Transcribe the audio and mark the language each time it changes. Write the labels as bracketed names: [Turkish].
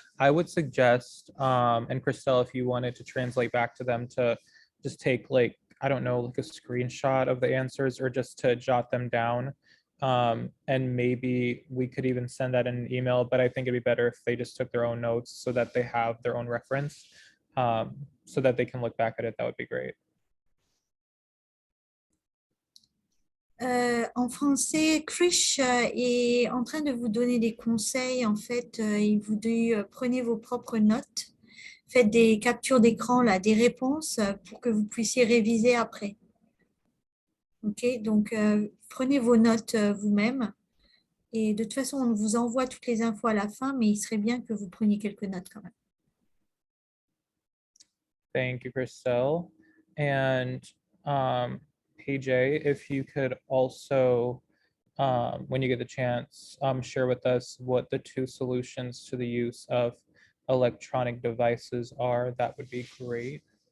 [English] I would suggest, and Christelle, if you wanted to translate back to them, to just take like, I don't know, like a screenshot of the answers or just to jot them down. And maybe we could even send that in an email, but I think it'd be better if they just took their own notes so that they have their own reference, so that they can look back at it. That would be great. [French] En français, Krish est en train de vous donner des conseils. En fait, il vous dit prenez vos propres notes, faites des captures d'écran, là, des réponses pour que vous puissiez réviser après. Ok, donc prenez vos notes vous-même. Et de toute façon, on vous envoie toutes les infos à la fin, mais il serait bien que vous preniez quelques notes quand même. [English] Thank you, Christelle. And PJ, if you could also, when you get the chance, share with us what the two solutions to the use of electronic devices are, that would be great.